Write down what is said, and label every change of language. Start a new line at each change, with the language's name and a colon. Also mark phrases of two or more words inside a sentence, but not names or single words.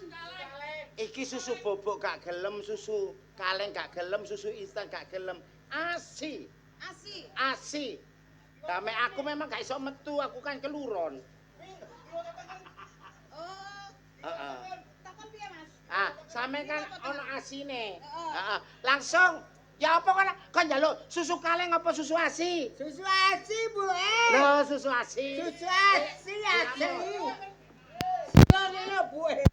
Javanese: Iki susu bobok gak gelem, susu kaleng gak gelem, susu instan gak gelem. Asi, Asi. asi. Dame aku memang gak iso metu, aku kan keluron. Oh, Heeh. takon piye, Mas? Ah, sampe kan ono asine. Heeh. Heeh. Langsung ya apa kon njaluk susu kaleng apa susu asi? Susu asi, Bu. Loh, susu asi. Susu asi, asi. Yo, Bu.